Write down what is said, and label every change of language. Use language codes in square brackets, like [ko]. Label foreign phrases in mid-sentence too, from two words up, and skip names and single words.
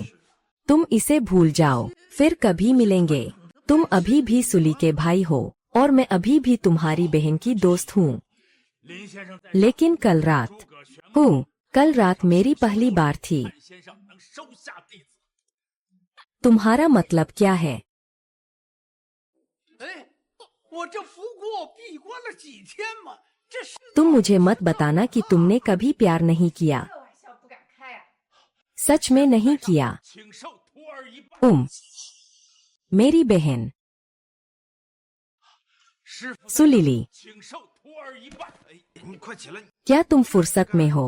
[hi] तुम इसे भूल जाओ, फिर कभी मिलेंगे। तुम अभी भी सुली के भाई हो और मैं अभी भी तुम्हारी बहन की दोस्त हूँ। लेकिन कल रात मेरी पहली बार थी। तुम्हारा मतलब क्या है? [zh] 我这服过闭关了几天嘛，这是 [hi] तुम मुझे मत बताना कि तुमने कभी प्यार नहीं किया। सच में नहीं किया। मेरी बहन सुलीली, क्या तुम फुर्सत में हो?